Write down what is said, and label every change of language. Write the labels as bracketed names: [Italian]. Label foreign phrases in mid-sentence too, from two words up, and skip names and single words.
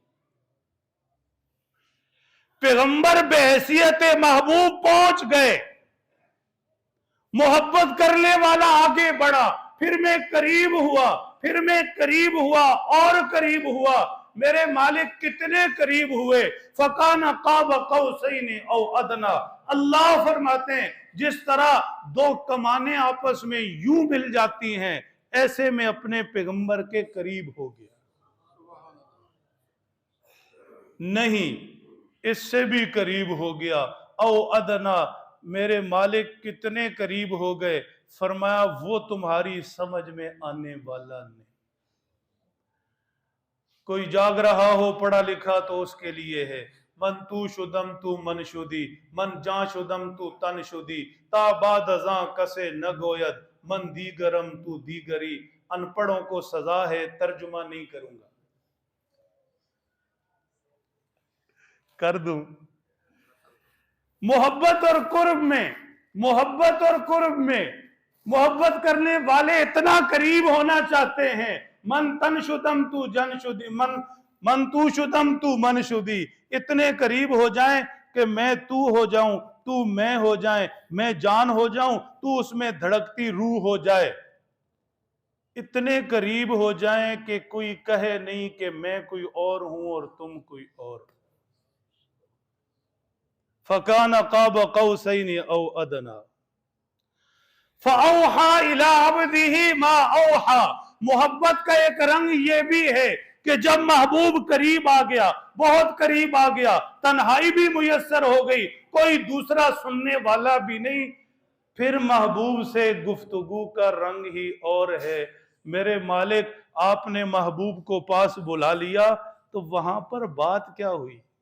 [Urdu] پیغمبر بحیثیت محبوب پہنچ گئے. محبت کرنے والا آگے بڑھا. پھر میں قریب ہوا، پھر میں قریب ہوا اور قریب ہوا. میرے مالک کتنے قریب ہوئے؟ [Arabic] فَقَانَ قَابَ قَوْسَيْنِ اَوْ أَدْنَى. [Urdu] اللہ فرماتے ہیں جس طرح دو کمانیں آپس میں یوں مل جاتی ہیں، ایسے میں اپنے پیغمبر کے قریب ہو گیا. نہیں، اس سے بھی قریب ہو گیا. [Arabic] او ادنا، [Urdu] میرے مالک کتنے قریب ہو گئے؟ فرمایا وہ تمہاری سمجھ میں آنے والا نہیں. کوئی جاگ رہا ہو پڑھا لکھا تو اس کے لیے ہے. [Persian] من تو شدم تو من شدی، من جان شدم تو تن شدی، تا بعد ازاں کسے نہ گوید، من دیگرم تو دیگری. [Urdu] ان پڑھوں کو سزا ہے، ترجمہ نہیں کروں گا. کر دوں. محبت اور قرب میں، محبت اور قرب میں، محبت کرنے والے اتنا قریب ہونا چاہتے ہیں. [Persian] من تن شدم تو جن شدی، من تو شدم تو من شدی. [Urdu] اتنے قریب ہو جائیں کہ میں تو ہو جاؤں، تو میں ہو جائیں، میں جان ہو جاؤں، تو اس میں دھڑکتی روح ہو جائے. اتنے قریب ہو جائیں کہ کوئی کہے نہیں کہ میں کوئی اور ہوں اور تم کوئی اور. [Arabic] فَكَانَ قَابَ قَوْسَيْنِ أَوْ أَدْنَى فَأَوْحَى إِلَىٰ عَبْدِهِ مَا أَوْحَى. [Urdu] محبت کا ایک رنگ یہ بھی ہے کہ جب محبوب قریب آ گیا، بہت قریب آ گیا، تنہائی بھی میسر ہو گئی، کوئی دوسرا سننے والا بھی نہیں، پھر محبوب سے گفتگو کا رنگ ہی اور ہے. میرے مالک آپ نے محبوب کو پاس بلا لیا تو وہاں پر بات کیا ہوئی؟